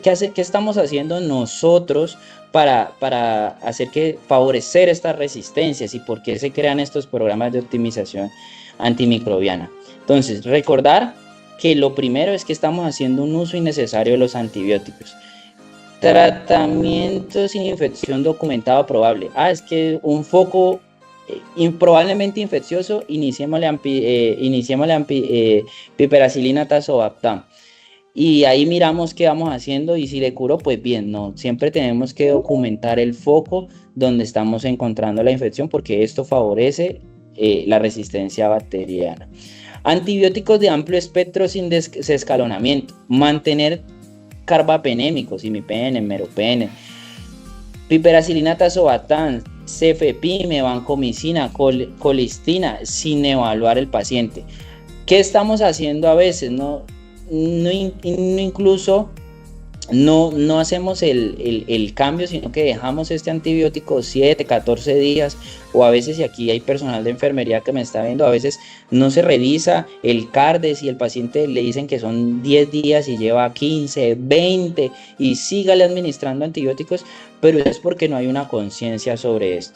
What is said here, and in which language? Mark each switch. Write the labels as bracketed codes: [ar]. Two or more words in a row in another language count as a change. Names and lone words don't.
[es] ¿Qué estamos haciendo nosotros para favorecer estas resistencias y por qué se crean estos programas de optimización antimicrobiana? Entonces, recordar que lo primero es que estamos haciendo un uso innecesario de los antibióticos. Tratamiento sin infección documentado probable. Es que un foco improbablemente infeccioso, iniciémosle piperacilina tazobactam. Y ahí miramos qué vamos haciendo y si le curo, pues bien, no. Siempre tenemos que documentar el foco donde estamos encontrando la infección porque esto favorece la resistencia bacteriana. Antibióticos de amplio espectro sin desescalonamiento. Mantener carbapenémicos, imipenem, meropenem, piperacilina tazobactam, cefepime, vancomicina, colistina, sin evaluar el paciente. ¿Qué estamos haciendo a veces? Incluso no hacemos el cambio, sino que dejamos este antibiótico 7, 14 días, o a veces, y aquí hay personal de enfermería que me está viendo, a veces no se revisa el CARDES y el paciente le dicen que son 10 días y lleva 15, 20 y sígale administrando antibióticos, pero es porque no hay una conciencia sobre esto.